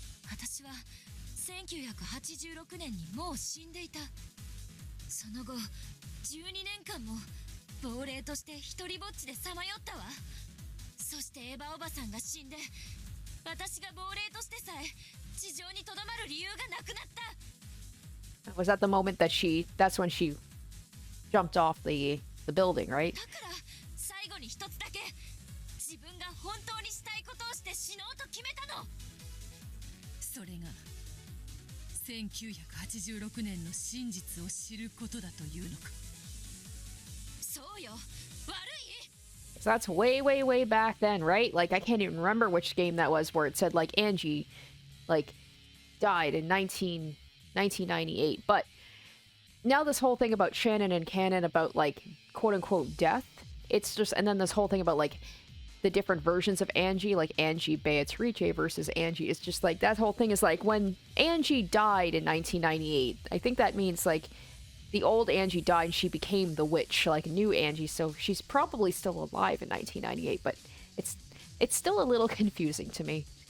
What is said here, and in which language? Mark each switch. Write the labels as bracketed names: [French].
[Japanese] 私は1986年にもう死んでいた。その後12年間も亡霊として一人ぼっちでさまよったわ。そしてエヴァおばさんが死んで、私が亡霊としてさえ地上にとどまる理由がなくなった。 [English] Was that the moment that that's when she jumped off the building, right? [Japanese] だから最後に一つだけ自分が本当にしたいことをして死のうと決めたの。それが1986年の真実を知ることだというのか。そうよ、悪い。 [English] So that's way, way, way back then, right? Like, I can't even remember which game that was where it said, like, Angie, like, died in 1998. But now this whole thing about Shannon and Canon about, like, quote-unquote death, it's just, and then this whole thing about, like, the different versions of Angie, like Angie Beatrice versus Angie, is just, like, that whole thing is, like, when Angie died in 1998, I think that means, like, the old Angie died and she became the witch, like new Angie, so she's probably still alive in 1998, but it's still a little confusing to me.